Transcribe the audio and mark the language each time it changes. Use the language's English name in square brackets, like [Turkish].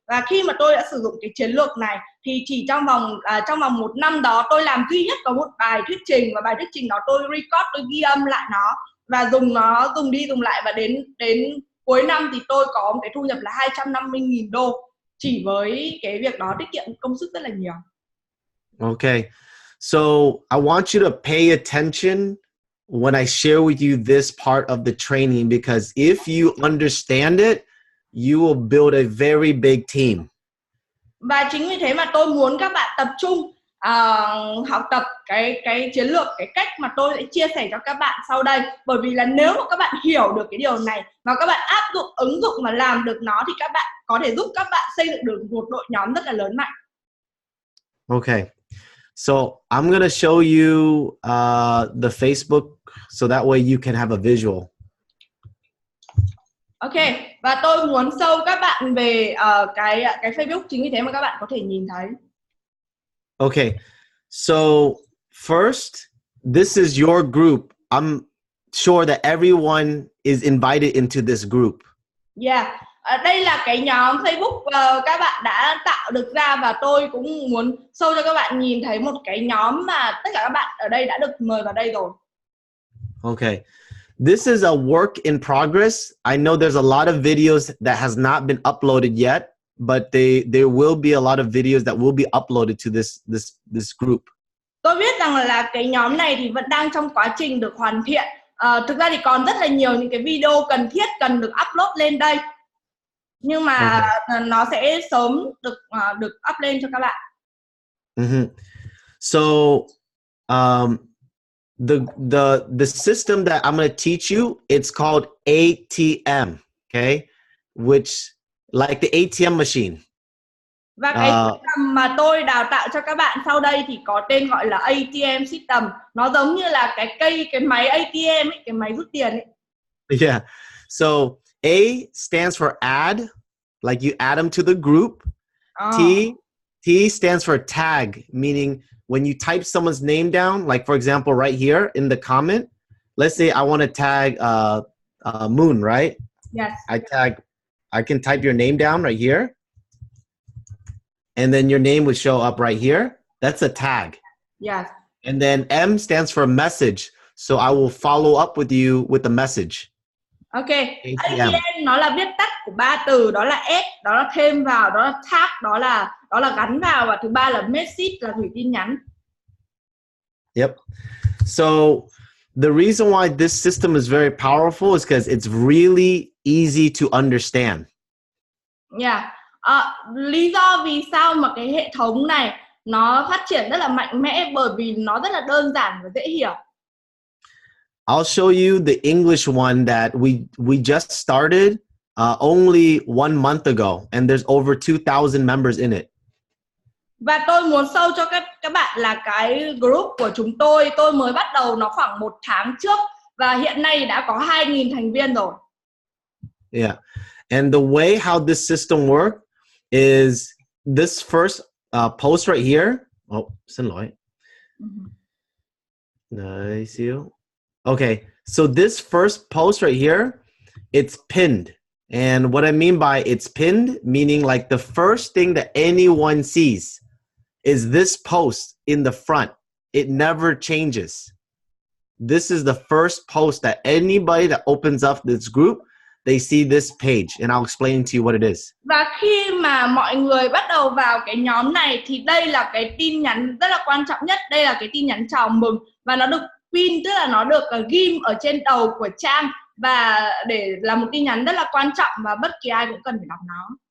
[Vietnamese] Và khi mà tôi đã sử dụng cái chiến lược này thì chỉ trong vòng 1 năm đó, tôi làm duy nhất có một bài thuyết trình, và bài thuyết trình đó tôi record, tôi ghi âm lại nó và dùng đi dùng lại, và đến cuối năm thì tôi có một cái thu nhập là $250,000 chỉ với cái việc đó, tiết kiệm công sức rất là nhiều. [English] Okay, so I want you to pay attention when I share with you this part of the training, because if you understand it, you will build a very big team. [Vietnamese] Và chính vì thế mà tôi muốn các bạn tập trung học tập cái chiến lược, cái cách mà tôi sẽ chia sẻ cho các bạn sau đây. Bởi vì là nếu mà các bạn hiểu được cái điều này và các bạn áp dụng, ứng dụng và làm được nó, thì các bạn có thể giúp các bạn xây dựng được một đội nhóm rất là lớn mạnh. [English] Okay. So I'm going to show you the Facebook so that way you can have a visual. [Vietnamese] Ok, và tôi muốn show các bạn về cái Facebook, chính vì thế mà các bạn có thể nhìn thấy. [English] Okay, so first, this is your group. I'm sure that everyone is invited into this group. Yeah. [Vietnamese] Đây là cái nhóm Facebook các bạn đã tạo được ra, và tôi cũng muốn show cho các bạn nhìn thấy một cái nhóm mà tất cả các bạn ở đây đã được mời vào đây rồi. [English] Okay. This is a work in progress. I know there's a lot of videos that has not been uploaded yet, but there will be a lot of videos that will be uploaded to this group. [Vietnamese] Tôi biết rằng là cái nhóm này thì vẫn đang trong quá trình được hoàn thiện. Thực ra thì còn rất là nhiều những cái video cần thiết cần được upload lên đây, nhưng mà nó sẽ sớm được up lên cho các bạn. [English] So the system that I'm going to teach you, it's called ATM, okay, which like the ATM machine. [Vietnamese] Và cái system mà tôi đào tạo cho các bạn sau đây thì có tên gọi là ATM system. Nó giống như là cái máy ATM ấy, cái máy rút tiền ấy. [English] Yeah. So A stands for add, like you add them to the group. Ờ, T stands for tag, meaning when you type someone's name down, like for example, right here in the comment, let's say I want to tag Moon, right? yes, I can type your name down right here, and then your name would show up right here. That's a tag. yes. And then M stands for message. So I will follow up with you with a message. Ok, ATM. [Vietnamese] ATM nó là viết tắt của ba từ, đó là add, đó là thêm vào, đó là tag, đó là gắn vào, và thứ ba là message là gửi tin nhắn. Yep. [English] So the reason why this system is very powerful is because it's really easy to understand. Yeah. [Vietnamese] Lý do vì sao mà cái hệ thống này nó phát triển rất là mạnh mẽ, bởi vì nó rất là đơn giản và dễ hiểu. [English] I'll show you the English one that we just started only 1 month ago, and there's over 2,000 members in it. [Vietnamese] Và tôi muốn show cho các bạn là cái group của chúng tôi mới bắt đầu nó khoảng 1 tháng trước, và hiện nay đã có 2.000 thành viên rồi. [English] Yeah. And the way how this system works is this first post right here. [Vietnamese] Oh, xin lỗi. Đấy, xíu. [English] Okay, so this first post right here, it's pinned. And what I mean by it's pinned, meaning like the first thing that anyone sees is this post in the front. It never changes. This is the first post that anybody that opens up this group, they see this page, and I'll explain to you what it is. [Vietnamese] Và khi mà mọi người bắt đầu vào cái nhóm này thì đây là cái tin nhắn rất là quan trọng nhất. Đây là cái tin nhắn chào mừng, và nó được pin, tức là nó được ghim ở trên đầu của trang, và để là một tin nhắn rất là quan trọng và bất kỳ ai cũng cần phải đọc nó.